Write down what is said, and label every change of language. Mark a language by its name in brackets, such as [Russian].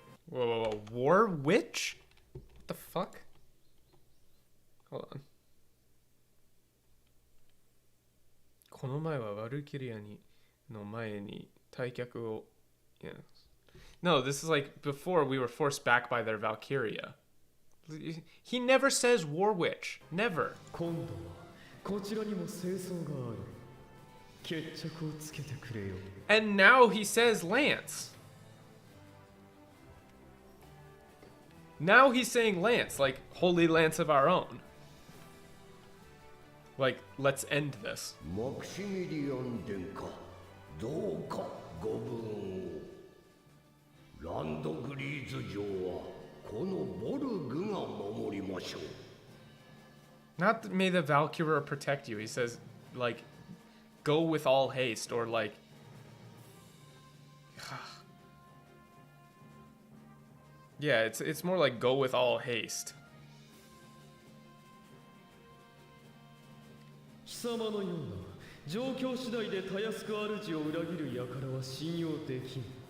[English] Whoa, whoa, whoa. War Witch? What the fuck? Hold on. [Japanese] この前はバルキュリアの前に退却を [English] Yes. No, this is like before we were forced back by their Valkryia. He never says War Witch. Never. [Japanese] 今度はこちらにも清掃がある。決着をつけてくれよ。 [English] And now he says Lance. Now he's saying Lance, like Holy Lance of our own. Like, let's end this. [Japanese] マクシミリアン殿下、どうかご武運を。ランドグリーズ城はこのボルグが守りましょう。 [English] Not that may the Valkyria protect you. He says, like, go with all haste, or like... Yeah, it's more like go with all haste. [Japanese] 貴様のような状況次第でたやすく主を裏切る輩は信用できん。